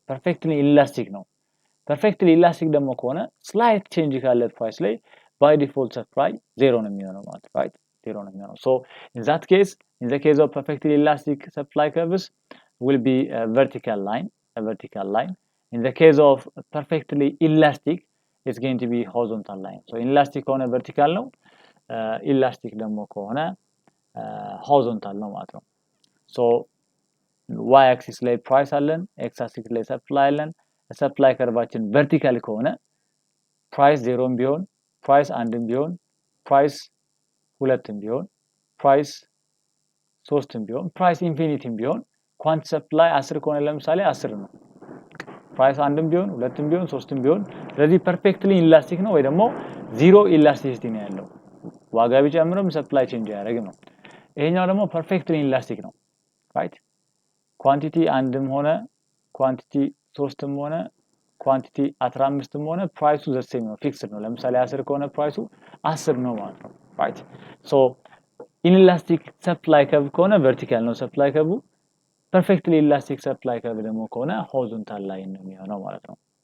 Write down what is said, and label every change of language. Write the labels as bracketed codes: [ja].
[am] perfectly elastic ነው. perfectly elastic ደግሞ ከሆነ slight change ካለ ፕራይስ ላይ by default supply zero ነው የሚሆነው ማለት right, zero ነው የሚሆነው. [en] So in the case of perfectly elastic supply curves will be a vertical line. In the case of perfectly elastic, it's going to be horizontal line. [am] So inelastic ከሆነ vertical ነው, elastic ደግሞ ከሆነ horizontal ነው ማለት ነው. So y axis ላይ price አለን, x axis ላይ supply አለን. supply curveችን vertical ከሆነ price 0 ቢሆን price 1 ቢሆን price 2 ቢሆን price 3 ቢሆን price infinity ቢሆን quantity supply 10 ከሆነ ለምሳሌ 10 ነው price 1 ቢሆን 2 ቢሆን 3 ቢሆን ስለዚህ perfectly elastic ነው ወይ ደግሞ zero elasticity ነው ያለው ዋጋ ቢጨምርም supply change አያደርግም ነው። ይሄኛው ደግሞ perfectly elastic ነው right, quantity 1ም ሆነ quantity 3ም ሆነ quantity 15ም ሆነ ፕራይሱ the same ነው ፊክስድ ነው። ለምሳሌ 10 ከሆነ ፕራይሱ 10 ነው ማለት ነው right. [en] So inelastic supply curve ከሆነ vertical ነው supply curve, perfectly elastic supply curve ደግሞ ከሆነ horizontal line ነው የሚሆነው ማለት ነው.